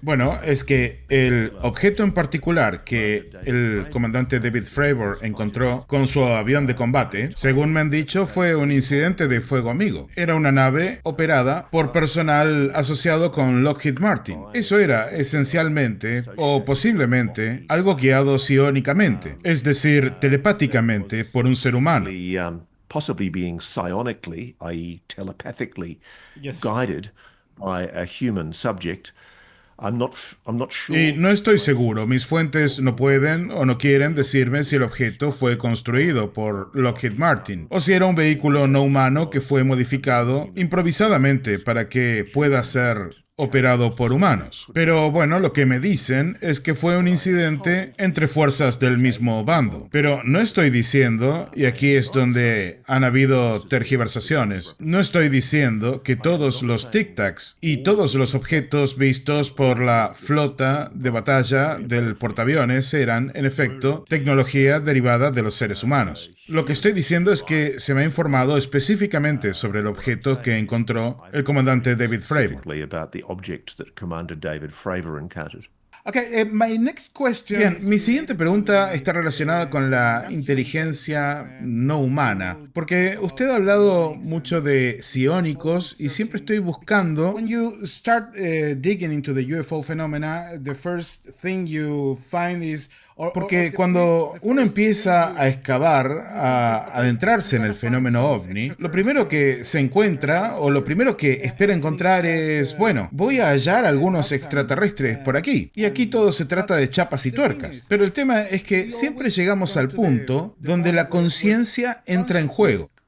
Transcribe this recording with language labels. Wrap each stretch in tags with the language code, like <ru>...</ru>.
<es>Bueno, es que el objeto en particular que el comandante David Fravor encontró con su avión de combate, según me han dicho, fue un incidente de fuego amigo. Era una nave operada por personal asociado con Lockheed Martin. Eso era esencialmente, o posiblemente, algo guiado psiónicamente, es decir, telepáticamente por un ser humano.</es> <en>Possibly being psionically, i.e. telepathically, guided by a human subject. I'm not sure.</en> <es>Y no estoy seguro, mis fuentes no pueden o no quieren decirme si el objeto fue construido por Lockheed Martin o si era un vehículo no humano que fue modificado improvisadamente para que pueda ser operado por humanos. Pero bueno, lo que me dicen es que fue un incidente entre fuerzas del mismo bando. Pero no estoy diciendo, y aquí es donde han habido tergiversaciones, no estoy diciendo que todos los tic-tacs y todos los objetos vistos por la flota de batalla del portaaviones eran, en efecto, tecnología derivada de los seres humanos. Lo que estoy diciendo es que se me ha informado específicamente sobre el objeto que encontró el comandante David Fravor.</es> <en>Object that Commander David Fravor encountered. Okay, my next question.</en> <es>Bien, mi siguiente pregunta está relacionada con la inteligencia no humana, porque usted ha hablado mucho de psiónicos y siempre estoy buscando.</es> <en>When you start digging into the UFO phenomena, the first thing you find is</en> <es>Porque cuando uno empieza a excavar, a adentrarse en el fenómeno ovni, lo primero que se encuentra, o lo primero que espera encontrar es, bueno, voy a hallar algunos extraterrestres por aquí. Y aquí todo se trata de chapas y tuercas. Pero el tema es que siempre llegamos al punto donde la conciencia entra en juego.</es>